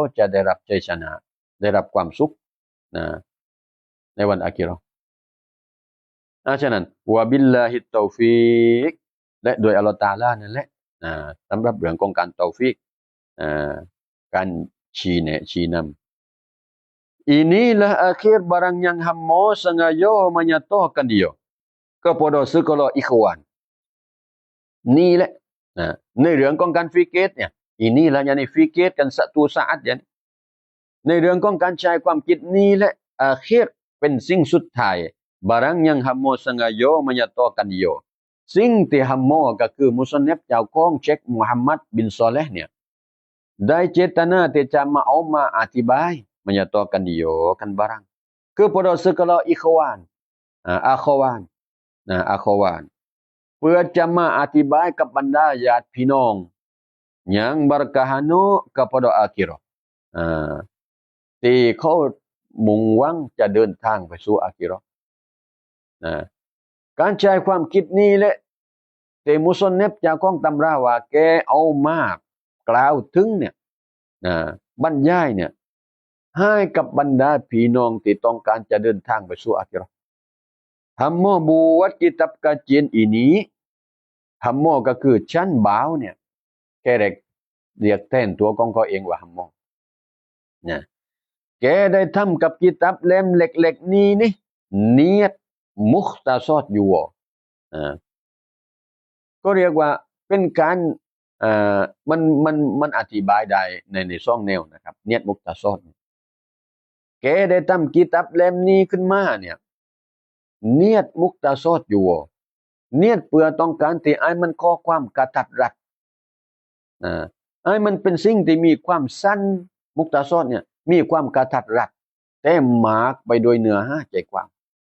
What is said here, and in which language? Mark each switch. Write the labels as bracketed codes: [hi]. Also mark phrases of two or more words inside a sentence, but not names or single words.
[th] จะได้รับชัยชนะได้รับความสุขในวันอาคิเราะห์ฉะนั้น [ar] وبالله التوفيق [th] และโดยอัลเลาะห์ตะอาลานั่นแหละสำหรับเรื่องของการตอฟิกการชี้แนะชี้นำ inilah [ms] akhir barang yang hamba sengaja menyatakan dia kepada segala ikhwan [th] นี่แหละในเรื่องของการฟิกร์เนี่ย [ms] inilah yang [th] ฟิกร์กัน [ms] satu saat [th] อย่างใน เรื่องของการใช้ความคิดนี้แหละอาคิรเป็นสิ่งสุดท้าย [ms] barang yang hamba sengaja menyatakan dia [th] สิ่งที่ ฮัมโมก็คือมุสลิมเจ้าของเชคมูฮัมหมัดบินซอเลห์เนี่ยได้เจตนาที่จะมาเอามาอธิบาย [ms] menyatakan dia kan barang kepada segala ikhwan akhwan akhwan [th] เพื่อจะมาอธิบายกับบรรดาญาติพี่น้อง [ms] yang berkahanu kepada akhirat [th] ที่เขามุ่งหวังจะเดินทางไปสู่อาคิเราะห์ การใช้ความคิดนี้แหละที่มุสลิมเจ้าของตำราว่าแกเอามากล่าวถึ งเนี่ยบรรยายเนี่ยให้กับบรรดาพี่น้องที่ต้องการจะเดินทางไปสู่อาคิเราะห์ [ms] Hammo buat kitab kajian ini [th] Hammo ก็คือชั้นบ่าวเนี่ยแกเรียกแทนตัวของเขาเองว่า Hammo แกได้ทำกับกิตับเล่มเล็กๆนี้นี่เนียดมุคตาซอดอยู่ ก็เรียกว่าเป็นการมันอธิบายได้ในช่องแนวนะครับเนียดมุคตาซอดแกได้ทำกิตับเล่มนี้ขึ้นมาเนี่ยเนียดมุคตาซอดอยู่เนียดเพื่อต้องการที่ไอ้มันข้อความกระทัดรัดไอ้มันเป็นสิ่งที่มีความสั้นมุคตาซอดเนี่ยมีความกระทัดรัดแต่หมากไปโดยเนื้อหาใจความ